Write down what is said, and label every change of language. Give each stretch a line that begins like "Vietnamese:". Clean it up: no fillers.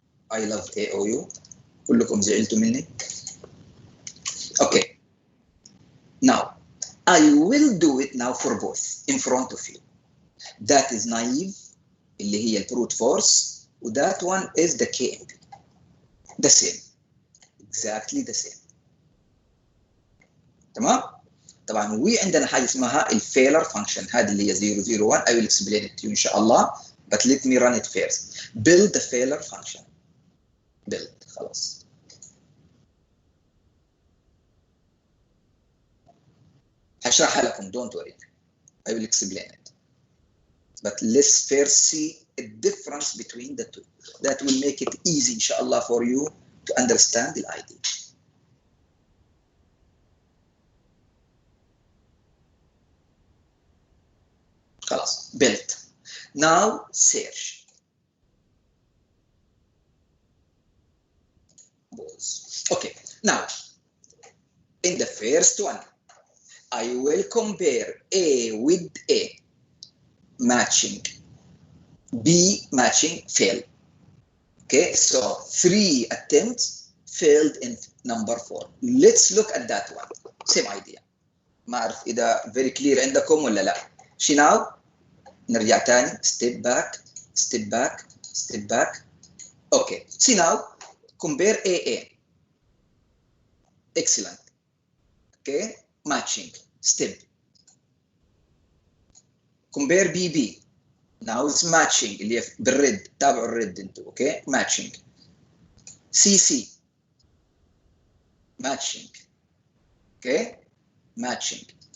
English: I love AOU.
Arabic: كلكم زعلتوا مني.
English: Okay. Now, I will do it now for both in front of you. That is naive,
Arabic: اللي هي
English: الbrute force, that one is the KMB. The same. Exactly the same.
Arabic: تمام؟ طبعا عندنا حاجة اسمها الفيلر function. هذه اللي هي 001.
English: I will explain it to you
Arabic: إن شاء الله.
English: But let me run it first. Build the failure function. Build.
Arabic: خلاص. هشرحها لكم.
English: Don't worry. I will explain it. But let's first see a difference between the two. That will make it easy, inshallah, for you to understand the idea.
Arabic: خلاص.
English: Built. Now search. Okay. Now, in the first one, I will compare A with A. Matching. B matching fail. Okay, so 3 attempts failed in number 4. Let's look at that one. Same idea.
Arabic: ما أعرف إذا
English: very clear
Arabic: عندكم ولا لا. شي
English: now
Arabic: نرجع تاني.
English: Step back, step back, step back. Okay. See now. Compare AA. Excellent. Okay. Matching. Step. Compare BB. Now it's matching.
Arabic: اللي هي بالريد. تابعوا الريد انتو.
English: Okay. Matching. CC. Matching. Okay. Matching.